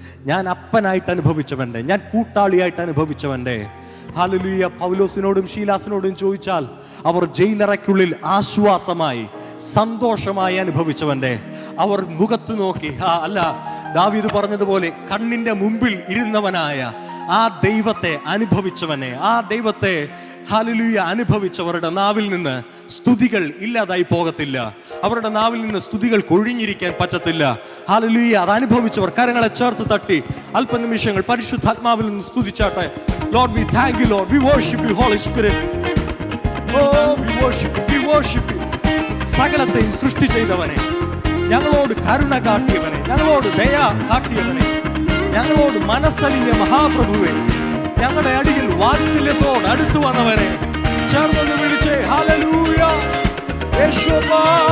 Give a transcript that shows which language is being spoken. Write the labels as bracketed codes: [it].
[ml] ഞാൻ അപ്പനായിട്ട് അനുഭവിച്ചവൻ്റെ, ഞാൻ കൂട്ടാളിയായിട്ട് അനുഭവിച്ചവൻ്റെ, ഹല്ലേലൂയ, പൗലോസിനോടും ശീലാസിനോടും ചോദിച്ചാൽ അവർ ജയിലറയ്ക്കുള്ളിൽ ആശ്വാസമായി, സന്തോഷമായി അനുഭവിച്ചവൻ്റെ, അവർ മുഖത്ത് നോക്കി അല്ല, ദാവീദ് പറഞ്ഞതുപോലെ കണ്ണിന്റെ മുമ്പിൽ ഇരുന്നവനായ ആ ദൈവത്തെ അനുഭവിച്ചവനെ, ആ ദൈവത്തെ ഹല്ലേലൂയ അനുഭവിച്ചവരുടെ നാവിൽ നിന്ന് സ്തുതികൾ ഇല്ലാതായി പോകത്തില്ല. അവരുടെ നാവിൽ നിന്ന് സ്തുതികൾ കൊഴിഞ്ഞിരിക്കാൻ പറ്റത്തില്ല. ഹല്ലേലൂയ, അത് അനുഭവിച്ചവർ കരങ്ങളെ ചേർത്ത് തട്ടി അല്പനിമിഷങ്ങൾ പരിശുദ്ധാത്മാവിൽ നിന്ന് സ്തുതിച്ചാട്ടെ. [en] Lord, we thank you, Lord. We worship you, Holy Spirit. Oh, we worship you. We worship you. [ml] സകലത്തെയും സൃഷ്ടി ചെയ്തവനെ, ഞങ്ങളോട് കരുണ കാട്ടിയവനെ, ഞങ്ങളോട് ദയ കാട്ടിയവനെ, ഞങ്ങളോട് മനസ്സലിഞ്ഞ മഹാപ്രഭുവെ, ഞങ്ങളുടെ അടിയിൽ വാത്സല്യത്തോട് അടുത്തു വന്നവനെ ചേർന്ന് വിളിച്ചേ ഹല്ലേലൂയ യേശുവാ.